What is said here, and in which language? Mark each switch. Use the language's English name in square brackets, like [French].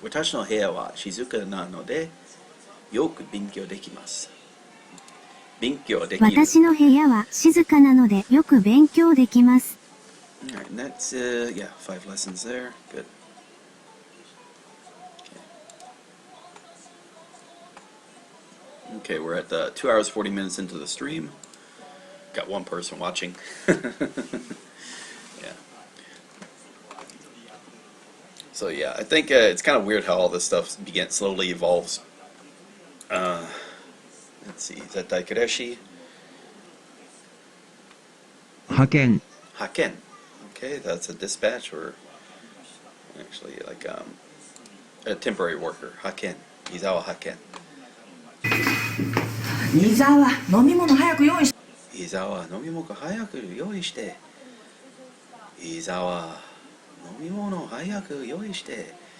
[Japanese] 私の部屋は静かなのでよく勉強できます。私の部屋は静かなのでよく勉強できます。 [English] Alright, and that's, 5 lessons there. Good. Okay, we're at 2 hours 40 minutes into the stream. Got one person watching. Yeah. So yeah, I think it's kind of weird how all this stuff slowly evolves. Let's see, is that Daikareshi? [Japanese] 派遣。 Haken. [English] Okay, that's a dispatch or actually like a temporary worker. [Japanese] Haken. Izawa Haken. 伊沢、飲み物早く用意して。伊沢、飲み物早く用意して。伊沢、飲み物早く用意して。